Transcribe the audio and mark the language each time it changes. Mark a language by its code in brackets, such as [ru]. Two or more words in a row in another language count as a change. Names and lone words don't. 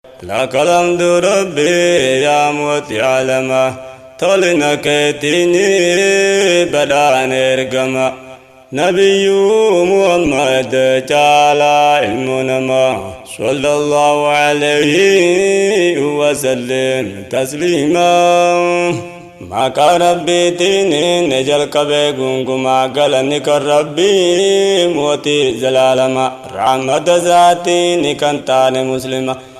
[ar] لك الحمد ربي يا موتي عالما. [om] Tolina keetiin badhaan ergama. Nabiyyuu Muhammad caalaa ilmu namaa. [ar] صلى الله عليه وسلم تسليما. [om] Maqaa Rabbiitiin ni jalqabe gungumaa galanni kan Rabbii mootii zalaalama. Rahmata isaatiin kan taane muslima.